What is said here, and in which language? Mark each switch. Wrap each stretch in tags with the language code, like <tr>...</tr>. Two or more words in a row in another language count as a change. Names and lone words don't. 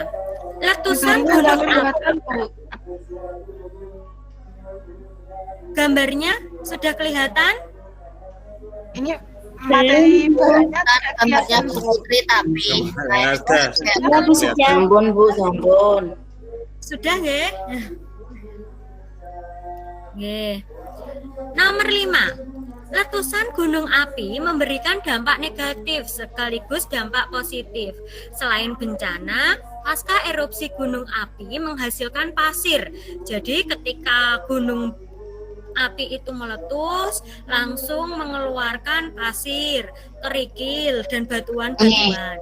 <id>Letusan gunung api. Gambarnya sudah kelihatan? Ini materi bahannya Gambarnya Bu Putri tapi Ada.</id> <jv>Sampun Bu, sampun.</jv> <id>Sudah nggih? Nggih. Nomor 5. Letusan gunung api memberikan dampak negatif sekaligus dampak positif. Selain bencana, pasca erupsi gunung api menghasilkan pasir. Jadi ketika gunung api itu meletus, langsung mengeluarkan pasir, kerikil, dan batuan-batuan.</id>